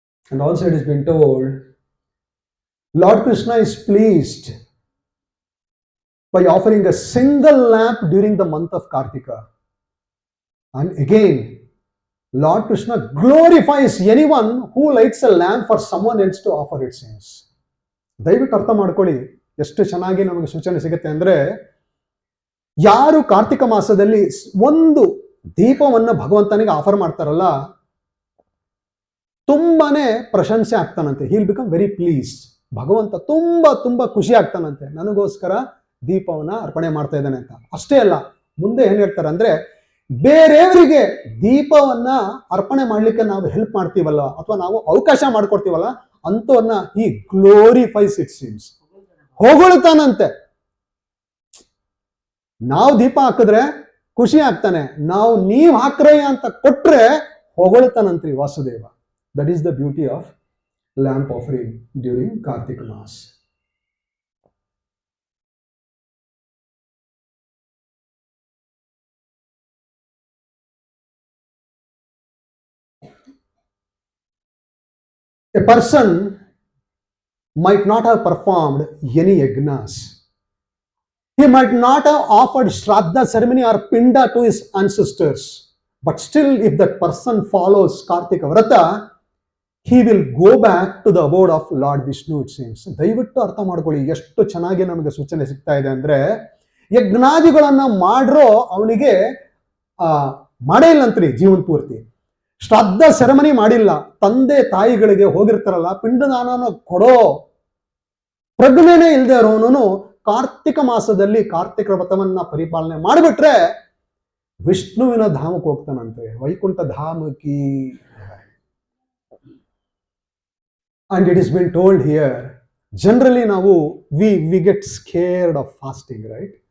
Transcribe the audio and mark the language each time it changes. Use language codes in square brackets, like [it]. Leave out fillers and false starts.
[en] And also it has been told, Lord Krishna is pleased by offering a single lamp during the month of Kartika. And again, Lord Krishna glorifies anyone who lights a lamp for someone else to offer, it seems. [kn] ದಯವಿಟ್ಟು ಅರ್ಥ ಮಾಡ್ಕೊಳ್ಳಿ, ಎಷ್ಟು ಚೆನ್ನಾಗಿ ನಮಗೆ ಸೂಚನೆ ಸಿಗುತ್ತೆ ಅಂದ್ರೆ, ಯಾರು ಕಾರ್ತಿಕ ಮಾಸದಲ್ಲಿ ಒಂದು ದೀಪವನ್ನ ಭಗವಂತನಿಗೆ ಆಫರ್ ಮಾಡ್ತಾರಲ್ಲ, ತುಂಬಾನೇ ಪ್ರಶಂಸೆ ಆಗ್ತಾನಂತೆ. [en] He'll become very pleased. [kn] ಭಗವಂತ ತುಂಬಾ ತುಂಬಾ ಖುಷಿ ಆಗ್ತಾನಂತೆ, ನನಗೋಸ್ಕರ ದೀಪವನ್ನ ಅರ್ಪಣೆ ಮಾಡ್ತಾ ಇದ್ದಾನೆ ಅಂತ. ಅಷ್ಟೇ ಅಲ್ಲ, ಮುಂದೆ ಏನ್ ಹೇಳ್ತಾರೆ ಅಂದ್ರೆ, ಬೇರೆಯವರಿಗೆ ದೀಪವನ್ನ ಅರ್ಪಣೆ ಮಾಡ್ಲಿಕ್ಕೆ ನಾವು ಹೆಲ್ಪ್ ಮಾಡ್ತೀವಲ್ಲ, ಅಥವಾ ನಾವು ಅವಕಾಶ ಮಾಡ್ಕೊಡ್ತೀವಲ್ಲ, ಅಂತವನ್ನ [en] ಈ glorifies, it seems, [kn] ಹೊಗಳ್ತಾನಂತೆ. ನಾವು ದೀಪ ಹಾಕಿದ್ರೆ ಖುಷಿ ಆಗ್ತಾನೆ, ನಾವು ನೀವ್ ಹಾಕ್ರಯ್ಯ ಅಂತ ಕೊಟ್ರೆ ಹೊಗಳ್ತಾನಂತ್ರಿ Vasudeva. [en] That is the beauty of lamp offering during Kartika Mass. A person might not have performed any yagnas. He might not have offered Shraddha ceremony or Pinda to his ancestors. But still, if that person follows Kartika Vrata, he will go back to the abode of Lord Vishnu, it seems. [kn] ದಯವಿಟ್ಟು ಅರ್ಥ ಮಾಡ್ಕೊಳ್ಳಿ, ಎಷ್ಟು ಚೆನ್ನಾಗಿ ನಮಗೆ ಸೂಚನೆ ಸಿಗ್ತಾ ಇದೆ ಅಂದ್ರೆ, ಯಜ್ಞಾದಿಗಳನ್ನ ಮಾಡ್ರೋ ಅವನಿಗೆ ಮಾಡೇ ಇಲ್ಲಂತ್ರಿ ಜೀವನ ಪೂರ್ತಿ. ಶ್ರಾದ್ದ ಸೆರೆಮನಿ ಮಾಡಿಲ್ಲ, ತಂದೆ ತಾಯಿಗಳಿಗೆ ಹೋಗಿರ್ತಾರಲ್ಲ, ಪಿಂಡದಾನ ಕೊಡೋ ಪ್ರಜ್ಞೆನೇ ಇಲ್ಲದೆ ಇರೋನು ಕಾರ್ತಿಕ ಮಾಸದಲ್ಲಿ ಕಾರ್ತಿಕ ವ್ರತವನ್ನ ಪರಿಪಾಲನೆ ಮಾಡಿಬಿಟ್ರೆ ವಿಷ್ಣುವಿನ ಧಾಮಕ್ಕೆ ಹೋಗ್ತಾನಂತೆ, Vaikuntha ಧಾಮಕಿ. [en] And it has been told here, generally now we get scared of fasting, right?